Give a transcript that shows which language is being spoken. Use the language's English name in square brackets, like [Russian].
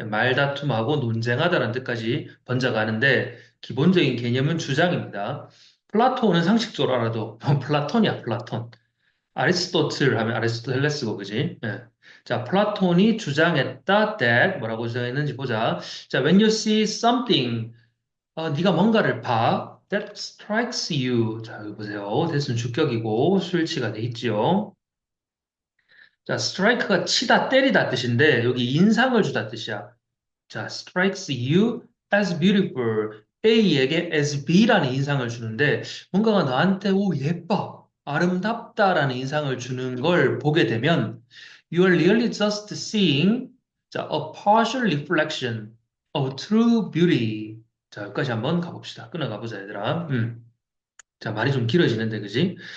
[Korean] 말다툼하고 논쟁하다라는 뜻까지 번져가는데, 기본적인 개념은 주장입니다. 플라톤은 상식적으로 알아도, 플라톤이야, 플라톤. 아리스토틀 하면 아리스토텔레스고, 그지? 예. 자, 플라톤이 주장했다 that 뭐라고 주장했는지 보자. [English] 자, when you see something, [Korean] 네가 뭔가를 봐, [English] that strikes you. [Korean] 자, 여기 보세요. 대수는 주격이고 수일치가 돼 있지요. 자, strike가 치다, 때리다 뜻인데 여기 인상을 주다 뜻이야. [English] 자, strikes you as beautiful. [Korean] A에게 as B라는 인상을 주는데 뭔가가 나한테 오 예뻐, 아름답다라는 인상을 주는 걸 보게 되면 [English] you are really just seeing [Korean] 자, [English] a partial reflection of true beauty. [Korean] 자, 여기까지 한번 가봅시다. 끊어가 보자, 얘들아. 자, 말이 좀 길어지는데, 그지?